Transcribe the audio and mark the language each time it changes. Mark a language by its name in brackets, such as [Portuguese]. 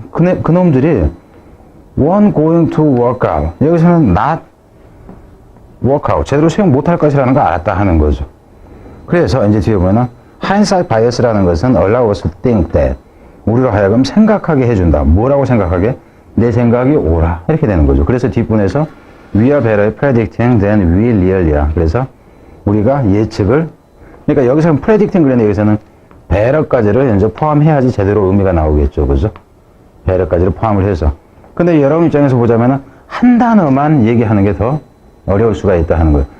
[Korean] 그놈들이 [English] won't going to work out. [Korean] 여기서는 [English] not work out. [Korean] 제대로 수용 못할 것이라는 걸 알았다 하는 거죠. 그래서 이제 뒤에 보면은 hindsight bias라는 것은 [English] allow us to think that. [Korean] 우리로 하여금 생각하게 해준다. 뭐라고 생각하게? 내 생각이 옳아. 이렇게 되는 거죠. 그래서 뒷분에서 [English] we are better at predicting than we really are. [Korean] 그래서 우리가 예측을, 그러니까 여기서는 predicting 그랬는데 여기서는 better까지를 이제 포함해야지 제대로 의미가 나오겠죠. 그죠? better까지를 포함을 해서. 근데 여러분 입장에서 보자면은 한 단어만 얘기하는 게 더 어려울 수가 있다 하는 거예요.